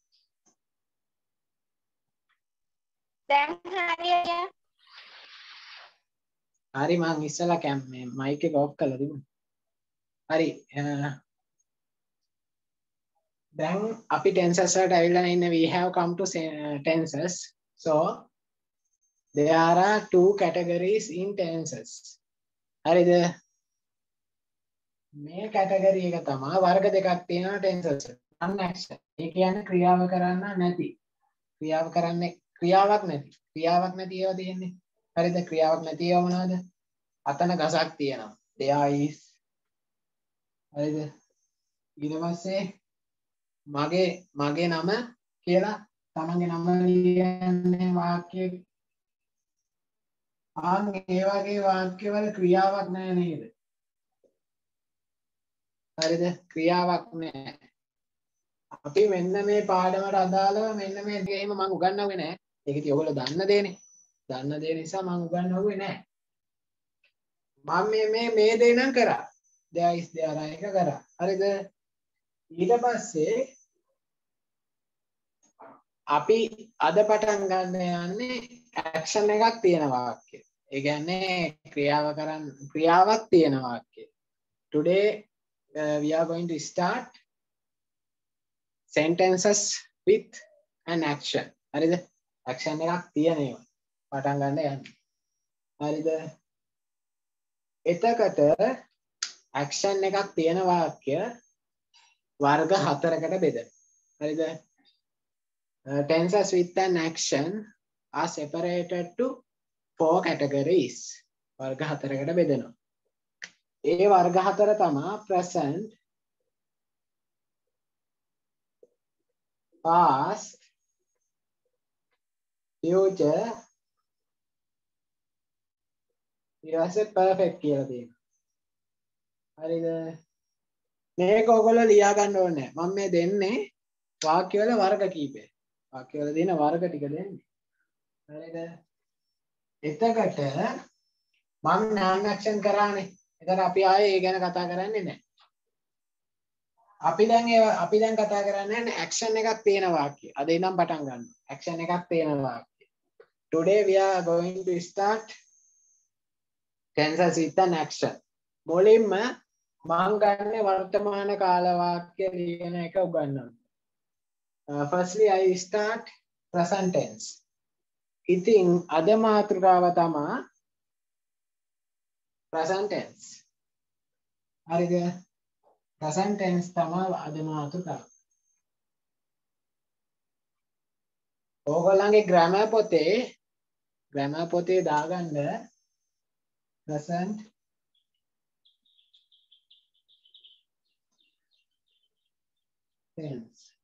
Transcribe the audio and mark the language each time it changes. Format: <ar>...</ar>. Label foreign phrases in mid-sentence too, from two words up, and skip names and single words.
<si>දැන් හරියට. හරි මං ඉස්සලා මේ මයික් එක ඔෆ් කරලා තිබුණා. හරි දැන් අපි tenses වලට ඇවිල්ලා ඉන්නේ.</si> <en>We have come to tenses. So there are two categories in tenses.</en> <si>හරිද? මේ කැටගරි එක තමයි වර්ග දෙකක් තියෙනවා</si> <en>tenses. non-action.</en> <si>ඒ කියන්නේ ක්‍රියාව කරන්න නැති. ක්‍රියාවක් නැති ඒවා තියෙන්නේ. හරිද? ක්‍රියාවක් නැති ඒවා මොනවද? අතන ගසක් තියෙනවා.</si> <en>there is.</en> <si>හරිද? ඊට පස්සේ මගේ නම කියලා තමන්ගේ නම ලියන්නේ වාක්‍ය. ඒ වගේ වාක්‍යවල ක්‍රියාවක් නැහැ නේද? හරිද? ක්‍රියාවක් නැහැ. අපි මෙන්න මේ පාඩමට අදාළව මෙන්න මේ දේ එහෙම මම උගන්වුවේ නැහැ. ඒක ඉතින් ඔයගොල්ලෝ දන්න දේනේ. දන්න දේ නිසා මම උගන්වුවේ නැහැ. මම මේ දේ නම් කරා.</si> <en>there is there are</en> <si>එක කරා. හරිද? ඊට පස්සේ අපි අද පටන් ගන්න යන්නේ action එකක් තියෙන වාක්‍ය. ඒ කියන්නේ ක්‍රියාවක් තියෙන වාක්‍ය.</si> <en>Today we are going to start sentences with an action.</en> <si>හරිද? action එකක් තියෙන ඒවා පටන් ගන්න යන්නේ. හරිද? එතකොට action එකක් තියෙන වාක්‍ය වර්ග 4කට බෙදෙනවා. හරිද?</si> <en>Tenses with an action are separated to 4 categories.</en> <si>වර්ග 4කට බෙදෙනවා. ඒ වර්ග 4 තමයි</si> <en>present, past, future,</en> <si>ඊට පස්සේ perfect කියලා තියෙනවා. හරිද? මේක ඔයගොල්ලෝ ලියා ගන්න ඕනේ. මම මේ දෙන්නේ වාක්‍ය වල වර්ග කීපය. වාක්‍ය වල දෙන වර්ග ටික දෙන්නේ. හරිද? එතකොට මම</si> <en>non action</en> <si>කරානේ. එතන අපි ආයේ ඒ ගැන කතා කරන්නේ නැහැ. අපි දැන් කතා කරන්නේ action එකක් තියෙන වාක්‍ය. අද ඉඳන් පටන් ගන්න. action එකක් තියෙන වාක්‍ය.</si> <en>Today we are going to start tenses with an action.</en> <si>මුලින්ම මම ගන්න වර්තමාන කාල වාක්‍ය ලියන එක උගන්වනවා.</si> <en>Firstly I start present tense.</en> <si>ඉතින් අද මාතෘකාව තමයි</si> <en>present tense.</en> <si>හරිද?</si> <en>present tense</en> <si>තමයි අද මාතෘකාව. ඕගොල්ලන්ගේ grammar පොතේ දාගන්න</si> <en>present tense.</en>